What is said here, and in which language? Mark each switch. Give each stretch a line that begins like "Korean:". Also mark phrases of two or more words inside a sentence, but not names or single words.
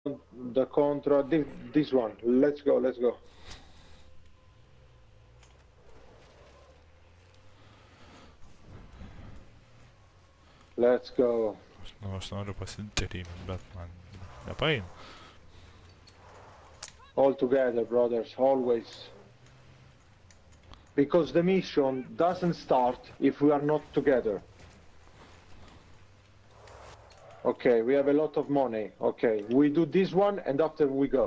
English: the contra, this one. Let's go, let's go. Let's go.
Lithuanian: Nu, aš noriu pasidaryt, bet man nepaeina.
English: All together, brothers, always. Because the mission doesn't start if we are not together. Okay, we have a lot of money. Okay, we do this one and after we go.